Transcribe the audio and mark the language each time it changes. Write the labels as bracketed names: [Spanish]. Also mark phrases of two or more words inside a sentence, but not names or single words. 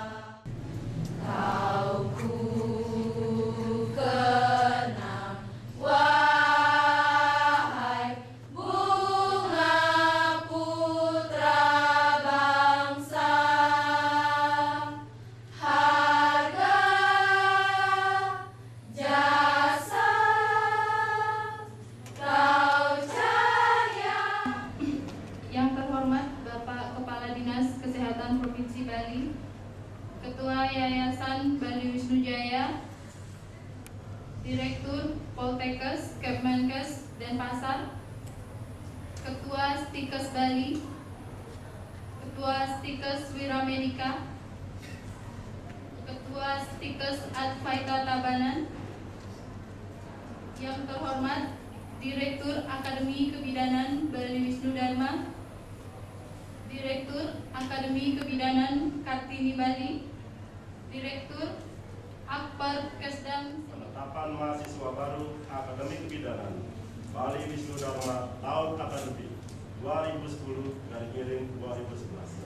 [Indonesian] Kau ku kenang, wahai bunga putra bangsa. Harga jasa kau cahaya. Yang terhormat Bapak Kepala Dinas Kesehatan Provinsi Bali, Ketua Yayasan Bali Wisnu Jaya, Direktur Poltekkes Kepmenkes Denpasar, Ketua Stikes Bali, Ketua Stikes Wiramedika, Ketua Stikes Advaita Tabanan, yang terhormat Direktur Akademi Kebidanan Bali Wisnu Dharma, Direktur Akademi Kebidanan Kartini Bali, Direktur Akbar Kesdam. Penetapan mahasiswa baru Akademi Kebidanan Bali Wisnu Dharma tahun akademik 2010 garis miring 2011.